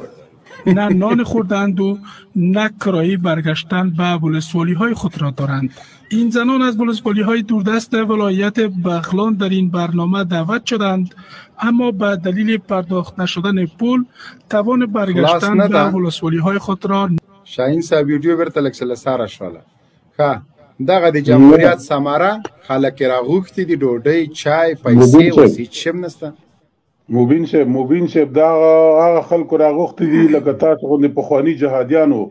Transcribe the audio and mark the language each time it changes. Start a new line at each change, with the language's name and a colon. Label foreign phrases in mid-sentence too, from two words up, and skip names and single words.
Persian: نه نان خوردند و نه کرایی برگشتن به ولسوالی های خود را دارند. این زنان از ولسوالی های دوردست ولایت بغلان در این برنامه دعوت شدند، اما به دلیل پرداخت نشدن پول توان برگشتن به ولسوالی های خود را
Pashto: شاهین صاحب ویډیو بیرته لږ څه ساره شوله. ښه دغه د جمهوریت ثمره خلک یې راغوښتي دي، ډوډۍ چای پیسې اوس هېڅ شی هم نشته. مبین صاحب دا هغه خلکو راغوښتي دي لکه تاسو غوندې پخواني جهادیانو.